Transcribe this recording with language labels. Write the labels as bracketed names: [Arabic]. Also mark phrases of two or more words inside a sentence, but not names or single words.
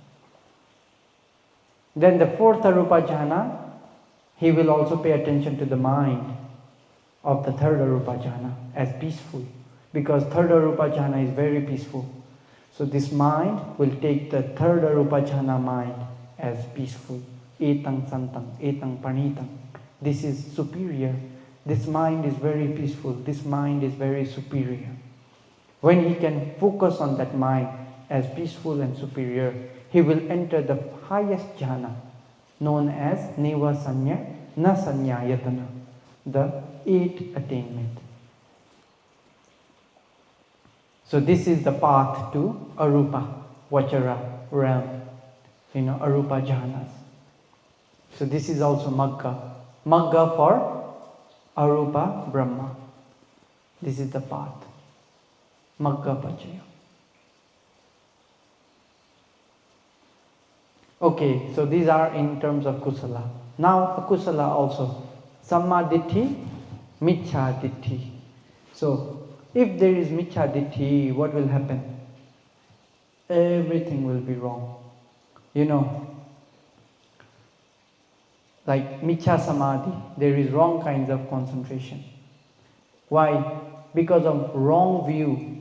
[English] Then the fourth [Pali] arupa jhana, [English] he will also pay attention to the mind of the third [Pali] arupa jhana [English] as peaceful, because third [Pali] arupa jhana [English] is very peaceful. So this mind will take the third [Pali] arupa jhana [English] mind as peaceful. [Pali] Etang santang, etang panitang. [English] This is superior. This mind is very peaceful. This mind is very superior. When he can focus on that mind as peaceful and superior, he will enter the highest jhana, known as [Pali] neva sanya, na sanya yatana, [English] the eighth attainment. So this is the path to [Pali] arupa vachara [English] realm, [Pali] arupa jhanas. [English] So this is also magga. Magga for [Pali] arupa brahma. [English] This is the path. [Pali] Magga pachaya. [English] Okay, so these are in terms of kusala. Now akusala also. [Pali] Samma ditti, miccha ditti. [English] So if there is [Pali] miccha ditti, [English] what will happen? Everything will be wrong. Like [Pali] miccha samadhi, [English] there is wrong kinds of concentration. Why? Because of wrong view.